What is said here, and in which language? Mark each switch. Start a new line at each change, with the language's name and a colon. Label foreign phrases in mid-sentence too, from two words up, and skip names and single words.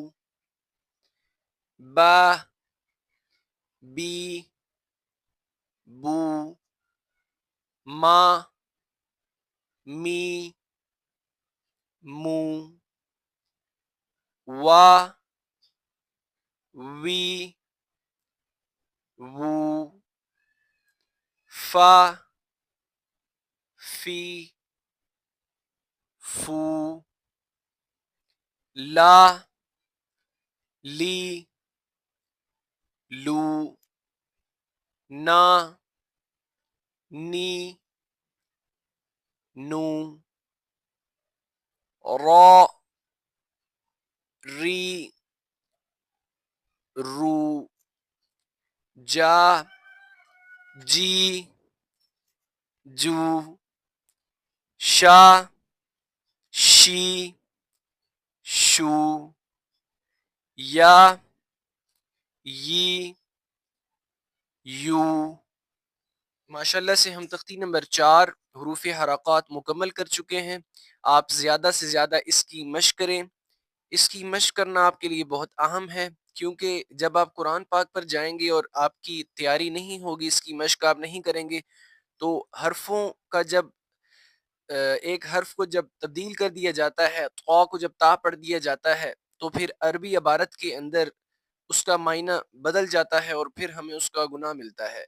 Arabic: با، بی، بو، ما، می، مو، وا، وی، وو، فا، فی، فو، لا، لی، لو، نا، نی، نو، را، ری، رو، جا، جی، جو، شا، شی، شو، یا، ی، یو۔
Urdu: ماشاءاللہ سے ہم تختی نمبر 4 حروف حرکات مکمل کر چکے ہیں۔ آپ زیادہ سے زیادہ اس کی مشق کریں۔ اس کی مشق کرنا آپ کے لیے بہت اہم ہے، کیونکہ جب آپ قرآن پاک پر جائیں گے اور آپ کی تیاری نہیں ہوگی، اس کی مشق آپ نہیں کریں گے، تو حرفوں کا جب ایک حرف کو جب تبدیل کر دیا جاتا ہے، طا کو جب تا پڑھ دیا جاتا ہے، تو پھر عربی عبارت کے اندر اس کا معنی بدل جاتا ہے اور پھر ہمیں اس کا گناہ ملتا ہے۔